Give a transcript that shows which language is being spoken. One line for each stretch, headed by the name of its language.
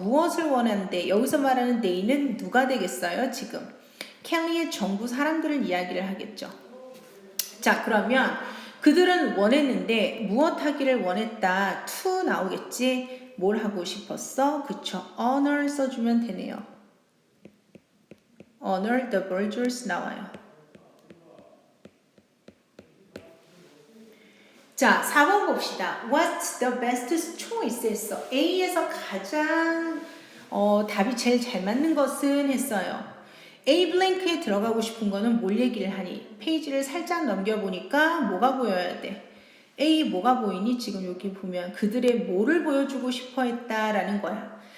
Korean: 무엇을 원하는데 여기서 말하는 they는 누가 되겠어요? 지금 켈리의 정부 사람들을 이야기를 하겠죠. 자, 그러면 그들은 원했는데 무엇 하기를 원했다. to 나오겠지. 뭘 하고 싶었어? 그쵸. honor 써주면 되네요.
English: honor the vultures
Korean: 나와요. 자, 4번 봅시다.
English: What's the best choice
Korean: 했어. A에서 가장 답이 제일 잘 맞는 것은 했어요. A 블랭크에 들어가고 싶은 거는 뭘 얘기를 하니? 페이지를 살짝 넘겨보니까 뭐가 보여야 돼? A 뭐가 보이니? 지금 여기 보면 그들의 뭐를 보여주고 싶어 했다라는 거야.